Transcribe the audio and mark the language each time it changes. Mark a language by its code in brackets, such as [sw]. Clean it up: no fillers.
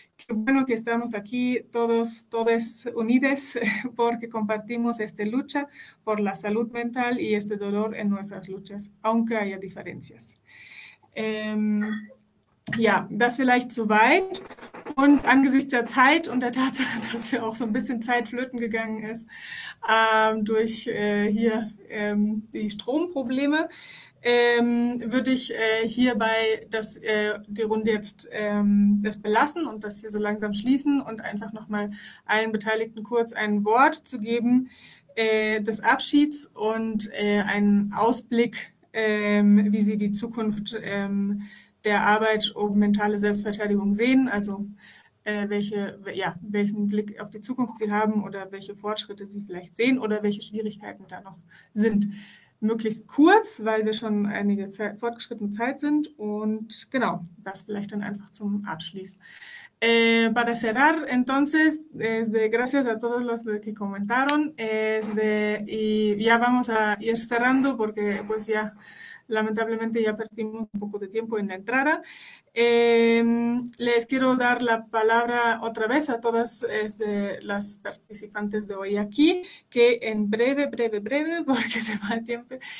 [es] Qué bueno que estamos aquí todos, todes unides, porque compartimos esta lucha por la salud mental y este dolor en nuestras luchas, aunque haya diferencias. [de] Das vielleicht zu weit. Und angesichts der Zeit und der Tatsache, dass wir auch so ein bisschen Zeit flöten gegangen ist, durch die Stromprobleme, würde ich hierbei die Runde jetzt das belassen und das hier so langsam schließen und einfach nochmal allen Beteiligten kurz ein Wort zu geben des Abschieds und einen Ausblick, wie sie die Zukunft der Arbeit um mentale Selbstverteidigung sehen, also welchen Blick auf die Zukunft sie haben oder welche Fortschritte sie vielleicht sehen oder welche Schwierigkeiten da noch sind. Möglichst kurz, weil wir schon einige Zeit, fortgeschrittene Zeit sind, und genau, das vielleicht dann einfach zum Abschluss. [es] Para cerrar, entonces, gracias a todos los que comentaron, y ya vamos a ir cerrando porque pues ya lamentablemente ya perdimos un poco de tiempo en la entrada. Les quiero dar la palabra otra vez a todas las participantes de hoy aquí, que en breve, breve, breve, porque se va el tiempo,